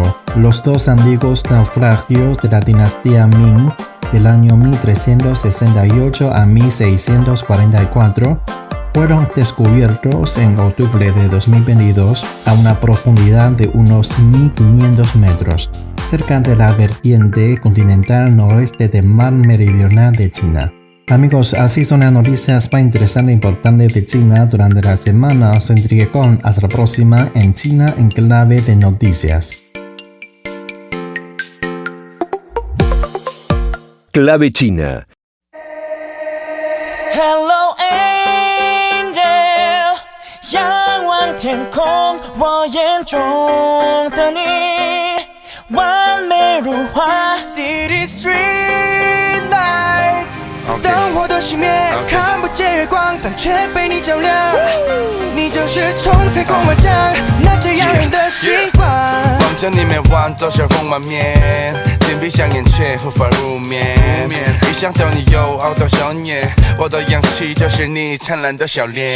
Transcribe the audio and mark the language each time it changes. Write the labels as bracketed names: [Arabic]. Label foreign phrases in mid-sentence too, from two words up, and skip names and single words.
[Spanish] Los 2 antiguos naufragios de la dinastía Ming del año 1368 a 1644 fueron descubiertos en octubre de 2022 a una profundidad de unos 1.500 metros, cerca de la vertiente continental noroeste del mar meridional de China. Amigos, así son las noticias más interesantes e importantes de China durante la semana. Soy Enrique Con. Hasta la próxima en China en clave de noticias. Clave China. [English] Hello Angel， [Chinese] 仰望天空，我眼中的你，完美如画。 [English] City street light， [Chinese] 灯火都熄灭，看不见月光，但却被你照亮。你就是从太空而降，那这样人的星光。望着你每晚都笑容满面，紧闭上眼却无法入眠。一想到你又熬到少年，我的氧气就是你灿烂的笑脸。